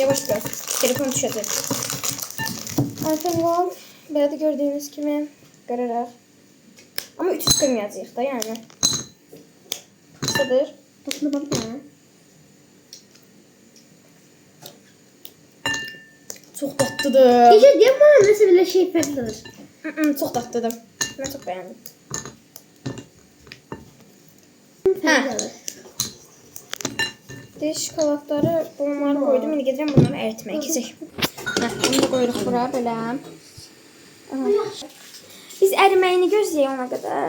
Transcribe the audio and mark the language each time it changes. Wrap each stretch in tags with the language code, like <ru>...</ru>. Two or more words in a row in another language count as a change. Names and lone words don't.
<az>Yavaş biraz. Telefon düşəcək. Artıq var. Belə də gördüyünüz kimi qırırıq. Amma 300 qırmayacağıq da, yəni. Qısadır.</az> <tr>Tadına bak ya.</tr> <az>Çox dadlıdır.</az> <tr>İşte diyeyim bana nasıl böyle şey farklıdır.</tr> <az>Çox dadlıdır. Mən çox bəyəndim.</az> <tr>Farklıdır. Şokoladları bunları koydum.</tr> <az>İndi gedirəm bunları əritməyə. Keçək. Bunu da qoyuruq bura belə. Biz əriməyini gözləyək ona qədər.</az>